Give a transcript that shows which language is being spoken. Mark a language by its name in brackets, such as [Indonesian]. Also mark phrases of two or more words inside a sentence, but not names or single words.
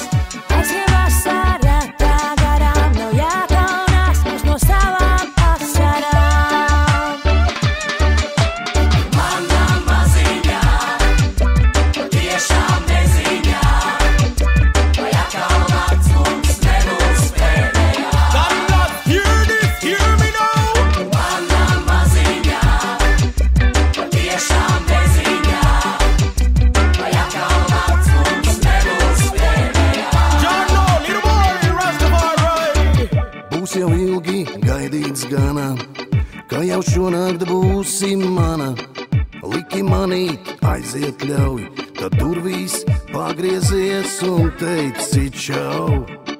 [Latvian] Aizvien vasara tā garām, nav jākaunās mums no savām asarām. Manā maziņā, patiešām neziņā, vai atkal nakts mums nebūs pēdējā. [English] Come on, hear this, hear me now. [Latvian] Manā maziņā, patiešām neziņā, vai atkal nakts mums nebūs pēdējā. [English] Jah know, little boy, Rastafari. [Latvian] Būs jau ilgi gaidīts gana, ka jau šonakt būsi mana. Liki manīt, aiziet ļauj, tad durvīs pagriezies un teici čau.